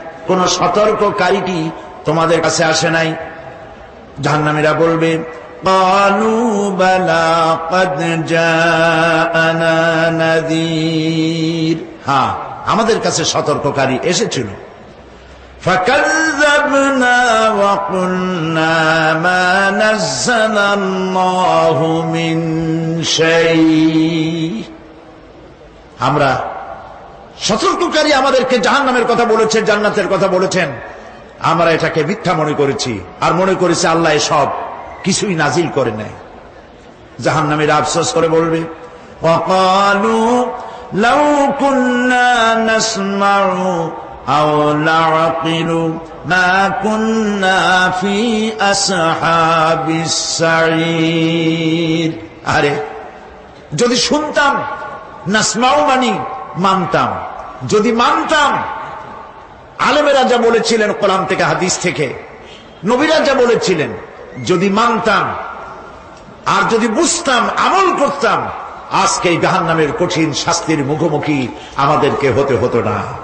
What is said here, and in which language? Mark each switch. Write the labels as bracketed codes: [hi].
[bn] কোন সতর্ককারী কি তোমাদের কাছে আসে নাই? জাহান্নামীরা বলবে, [ar] ক্বালু বালা ক্বাদ জাআনা নাযীর, [bn] হ্যাঁ আমাদের কাছে সতর্ককারী এসেছিল। [ar] ফাকাযযাবু كذبنا وقلنا ما نزل الله من شيء। [bn] আমরা সতর্ককারী আমাদেরকে জাহান্নামের কথা বলেছেন, জান্নাতের কথা বলেছেন, আমরা এটাকে মিথ্যা মনে করেছি আর মনে করেছি আল্লাহ সব কিছুই নাজিল করে নাই। জাহান্নামীরা আফসোস করে বলবে, [ar] وقالوا لو كنا نسمع أو نعقل ما كنا في أصحاب السعير। [bn] আরে যদি শুনতাম, নাসমাউ মানি মানতাম, যদি মানতাম, আলেমেরা যা বলেছিলেন কোরআন থেকে হাদিস থেকে, নবীরা যা বলেছিলেন, যদি মানতাম আর যদি বুঝতাম, আমল করতাম, আজকে এই জাহান্নামের কঠিন শাস্তির মুখোমুখি আমাদেরকে হতে হতো না।